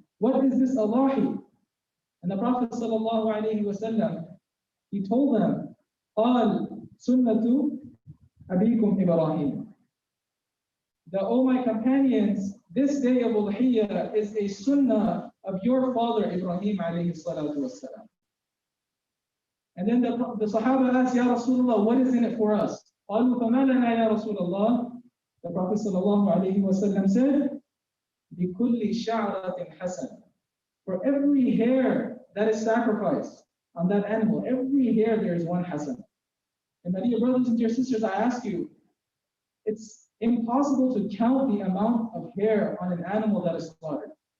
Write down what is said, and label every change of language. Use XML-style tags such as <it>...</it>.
<en>What is this adahi? And the Prophet ﷺ, he told them,</en> <ar>قال سنة أبيكم إبراهيم.</ar> <en>That, O my companions, this day of uluhiyya is a sunnah of your father Ibrahim alayhi salatu wassalam. And then the Sahaba asked, Ya Rasulullah, what is in it for us?</en> <ar>قالوا فما لنا يا رسول الله.</ar> <en>The Prophet sallallahu alayhi wasallam said,</en> <ar>بكل شعرة حسنة.</ar> <en>For every hair that is sacrificed on that animal, every hair there is one hasan. And my dear brothers and dear sisters, I ask you, it's impossible to count the amount of hair on an animal that is slaughtered.</en>